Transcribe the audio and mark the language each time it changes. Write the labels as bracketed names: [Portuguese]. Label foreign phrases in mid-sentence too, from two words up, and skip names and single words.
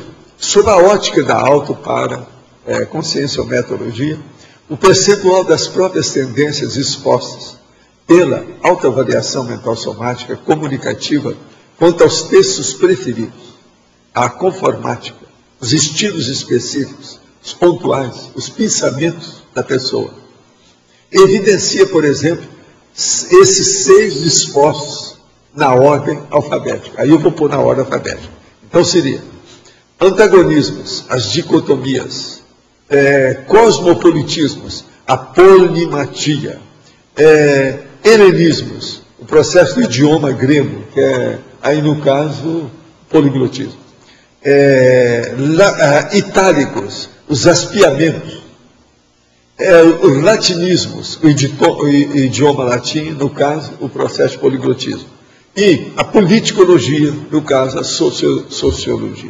[Portuguese] Sob a ótica da conscienciometologia, o percentual das próprias tendências expostas pela autoavaliação mental somática comunicativa quanto aos textos preferidos, a conformática, os estilos específicos, os pontuais, os pensamentos da pessoa. Evidencia, por exemplo, esses 6 dispostos na ordem alfabética. Aí eu vou pôr na ordem alfabética. Então seria antagonismos, as dicotomias, cosmopolitismos, a polimatia, helenismos, o processo do idioma grego, que é, aí no caso, poliglotismo, itálicos, os aspiamentos, os latinismos, o idioma latim, no caso, o processo de poliglotismo, e a politicologia, no caso, a sociologia.